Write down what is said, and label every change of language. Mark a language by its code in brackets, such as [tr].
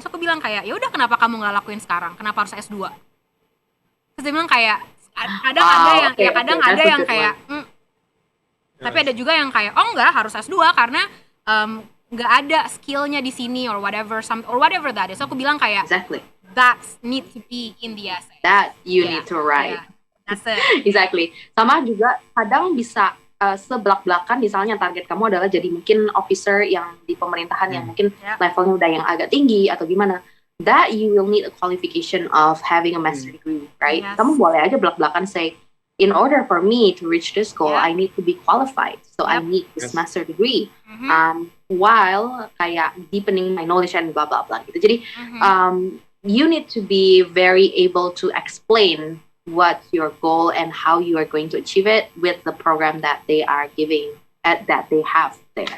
[id] So aku bilang kayak, ya udah kenapa kamu nggak lakuin sekarang? Kenapa harus S2? Terus dia bilang kayak kadang ada yang kadang ada yang kayak tapi ada juga yang kayak oh enggak harus S2 karena nggak ada skillnya di sini [en] or whatever that is. [id] So aku bilang kayak [en] Exactly. that need to be in the essay. That you need to write. That's it. Exactly. [id] Sama juga kadang bisa sebelak-belakan, misalnya target kamu adalah jadi mungkin officer yang di pemerintahan yang mungkin levelnya udah yang agak tinggi atau gimana. [en] That you will need a qualification of having a master degree, right? Yes. [id] Kamu boleh aja belak-belakan [en] say, in order for me to reach this goal, I need to be qualified. So I need this master degree. While kayak deepening my knowledge and blah blah blah gitu. Jadi you need to be very able to explain what your goal and how you are going to achieve it with the program that they are giving that they have there.